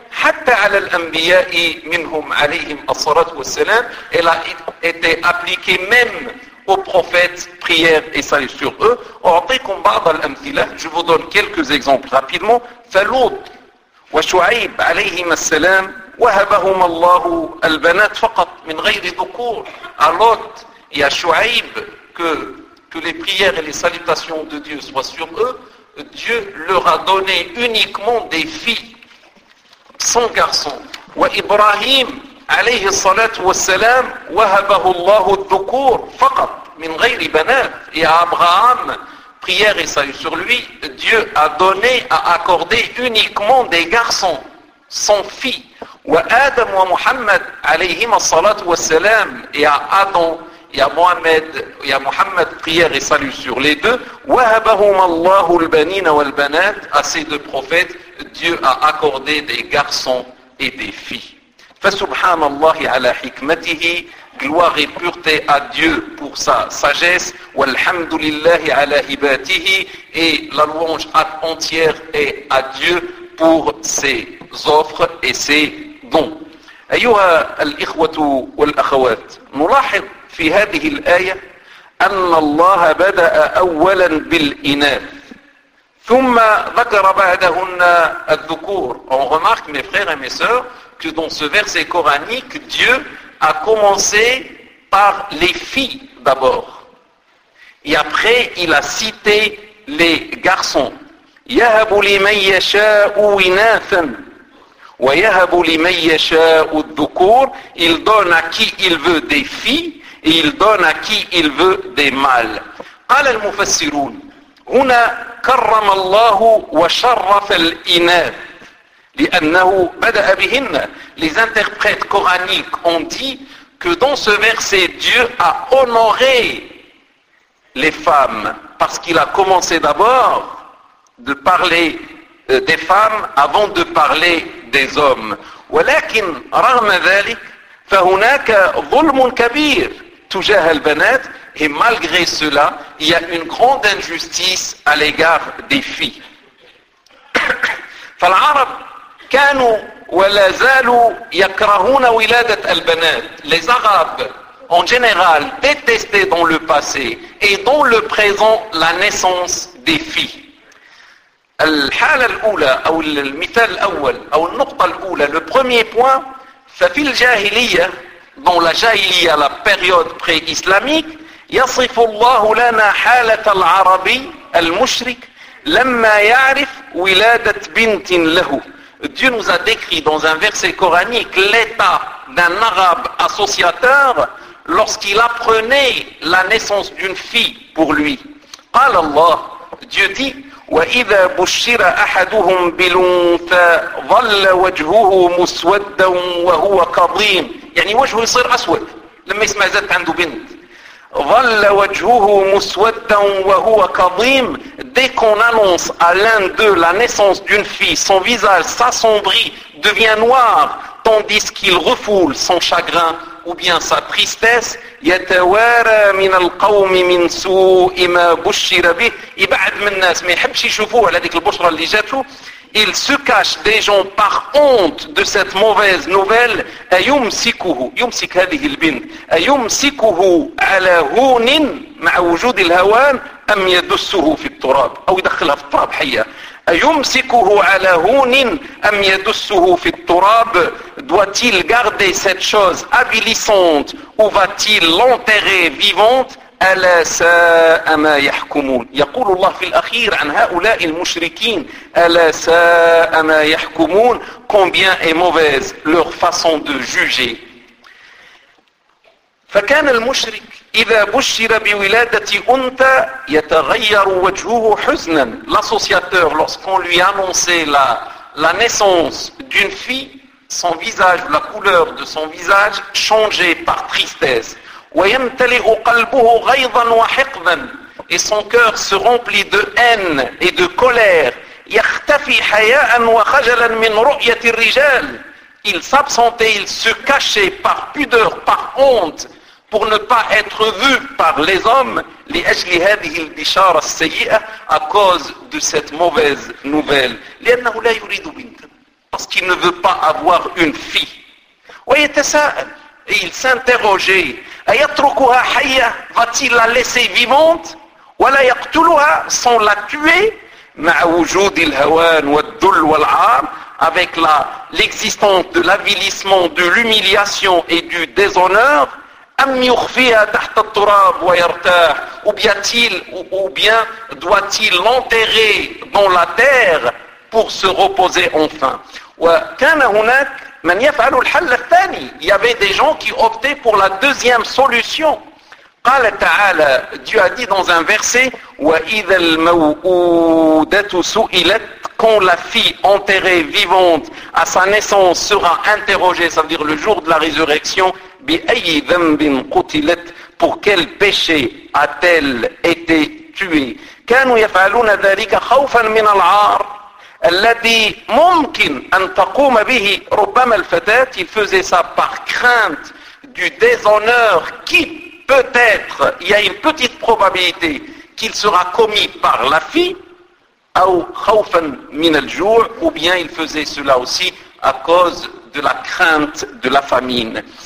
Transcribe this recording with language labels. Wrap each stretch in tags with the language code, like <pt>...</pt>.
<ar>حتى على الأنبياء منهم عليهم الصلاة والسلام.</ar> <fr>Elle a été appliquée même aux prophètes, prières et salut sur eux.</fr> <ar>أعطيكم بعض الأمثلة.</ar> <fr>Je vous donne quelques exemples rapidement.</fr> <ar>فلوط وشعيب عليهم السلام وهبهم الله البنات فقط من غير ذكور.</ar> <fr>À Lot et à Shu'aib, que les prières et les salutations de Dieu soient sur eux, Dieu leur a donné uniquement des filles, sans garçons.</fr> <ar>وإبراهيم عليه الصلاة والسلام وهبه الله الذكور فقط من غير بنات.</ar> <fr>Et à Abraham, prière et salut sur lui, Dieu a donné, a accordé uniquement des garçons, sans filles.</fr> <ar>وآدم ومحمد عليهما الصلاة والسلام, يا آدم يا محمد</ar> <fr>يا محمد prière et salut sur les deux,</fr> <ar>وهبهما الله البنين والبنات,</ar> <fr>à ces deux prophètes Dieu a accordé des garçons et des filles.</fr> <ar>فسبحان الله على حكمته,</ar> <fr>gloire et pureté à Dieu pour sa sagesse,</fr> <ar>والحمد لله على هباته,</ar> <fr>et la louange entière est à Dieu pour ses offres et ses dons.</fr> <ar>أيها الإخوة والأخوات, نلاحظ في هذه الآية أن الله بدأ أولا بالإناث ثم ذكر بعدهن الذكور.</ar> <fr>On remarque, mes frères et mes sœurs, que dans ce verset coranique, Dieu a commencé par les filles d'abord. Et après, il a cité les garçons.</fr> <ar>يهب لمن يشاء إناثا ويهب لمن يشاء الذكور.</ar> <fr>Il donne à qui il veut des filles et il donne à qui il veut des mal.</fr> <ar>قال المفسرون هنا كرم الله وشرف الإناث لأنه بدأ بهن.</ar> <fr>Les interprètes coraniques ont dit que dans ce verset Dieu a honoré les femmes parce qu'il a commencé d'abord de parler des femmes avant de parler des hommes.</fr> <ar>ولكن رغم ذلك فهناك ظلم كبير تجاه البنات.</ar> <fr>Et malgré cela, il y a une grande injustice à l'égard des filles.</fr> <ar>فالعرب كانوا ولا زالوا يكرهون ولادة البنات.</ar> <fr>Les Arabes, en général, détestaient dans le passé et dans le présent la naissance des filles.</fr> <ar>الحالة الأولى أو المثال الأول أو النقطة الأولى.</ar> <fr>Le premier point,</fr> <ar>ففي الجاهلية,</ar> <fr>dans la jahiliya, la période pré-islamique,</fr> <ar>يصف الله لنا حالة العربي المشرك لما يعرف ولادة بنت له.</ar> <fr>Dieu nous a décrit dans un verset coranique l'état d'un arabe associateur lorsqu'il apprenait la naissance d'une fille pour lui.</fr> <ar>قال الله,</ar> <fr>Dieu dit,</fr> <ar>وإذا بشر أحدهم بالأنثى ظل وجهه مسودا وهو كظيم. يعني وجهه يصير أسود لما يسمع زاد عنده بنت. ظل وجهه مسودا وهو كظيم.</ar> <fr>Dès qu'on annonce à l'un d'eux la naissance d'une fille, son visage s'assombrit, devient noir, tandis qu'il refoule son chagrin ou bien sa tristesse.</fr> <ar>يتوارى من القوم من سوء ما بشر به. يبعد من الناس ما يحبش يشوفوه على ديك البشرة اللي جاتو.</ar> <fr>Il se cache des gens par honte de cette mauvaise nouvelle.</fr> <ar>أيمسكه يمسك هذه البنت أيمسكه على هون مع وجود الهوان أم يدسه في التراب أو يدخلها في التراب حية. أيمسكه على هون أم يدسه في التراب.</ar> <fr>Doit-il garder cette chose avilissante ou va-t-il l'enterrer vivante.</fr> <ar>ألا ساء ما يحكمون. يقول الله في الأخير عن هؤلاء المشركين ألا ساء ما يحكمون.</ar> <fr>Combien est mauvaise leur façon de juger.</fr> <ar>فكان المشرك إذا بشر بولادة أنثى يتغير وجهه حزنا.</ar> <fr>L'associateur, lorsqu'on lui annonçait la naissance d'une fille, son visage, la couleur de son visage changeait par tristesse.</fr> <ar>ويمتلئ قلبه غيظا وحقدا.</ar> <fr>Et son cœur se remplit de haine et de colère.</fr> <ar>يختفي حياء وخجلا من رؤية الرجال.</ar> <fr>Il s'absentait, il se cachait par pudeur, par honte, pour ne pas être vu par les hommes.</fr> <ar>لأجل هذه البشارة السيئة,</ar> <fr>à cause de cette mauvaise nouvelle.</fr> <ar>لأنه لا يريد بنت.</ar> <fr>Parce qu'il ne veut pas avoir une fille.</fr> <ar>ويتساءل.</ar> <fr>Et il s'interrogeait.</fr> <ar>أيتركها حية.</ar> <fr>Va-t-il la laisser vivante.</fr> <ar>ولا يقتلها.</ar> <fr>Sans la tuer.</fr> <ar>مع وجود الهوان والذل والعار.</ar> <fr>Avec l'existence de l'avilissement, de l'humiliation et du déshonneur.</fr> <ar>أم يخفيها تحت التراب ويرتاح.</ar> <fr>Ou bien doit-il l'enterrer dans la terre pour se reposer enfin.</fr> <ar>وكان هناك من يفعل الحل الثاني.</ar> <fr>Il y avait des gens qui optaient pour la deuxième solution.</fr> <ar>قال تعالى,</ar> <fr>Dieu a dit dans un verset,</fr> <ar>وإذا الموءودة سئلت.</ar> <fr>Quand la fille enterrée vivante à sa naissance sera interrogée, ça veut dire le jour de la résurrection,</fr> <ar>بأي ذنب قتلت.</ar> <fr>Pour quel péché a-t-elle été tuée.</fr> <ar>كانوا يفعلون ذلك خوفا من العار الذي ممكن أن تقوم به ربما الفتاة.</ar> <fr>Il faisait ça par crainte du déshonneur qui peut-être, il y a une petite probabilité qu'il sera commis par la fille.</fr> <ar>أو خوفا من الجوع.</ar> <fr>Ou bien il faisait cela aussi à cause de la crainte de la famine.</fr>